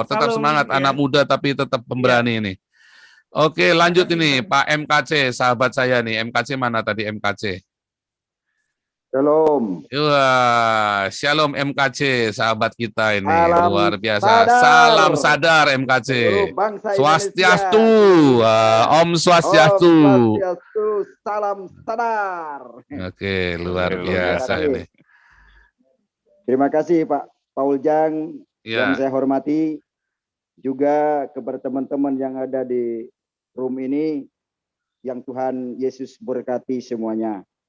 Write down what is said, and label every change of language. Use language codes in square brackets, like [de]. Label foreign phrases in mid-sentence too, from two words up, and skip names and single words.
[id] Tetap semangat anak muda tapi tetap pemberani ini. Oke, lanjut ini Pak MKC, sahabat saya nih. MKC mana tadi MKC? Shalom. Wah, Shalom MKC, sahabat kita ini. Salam luar biasa. Sadar. Salam sadar MKC. Swastiastu. [ban] Om Swastiastu. Om Swastiastu. [id] Salam sadar. Oke, luar biasa ini. Terima kasih Pak Paul Jang yang saya hormati. Juga kepada teman-teman yang ada di room ini. Yang Tuhan Yesus berkati semuanya.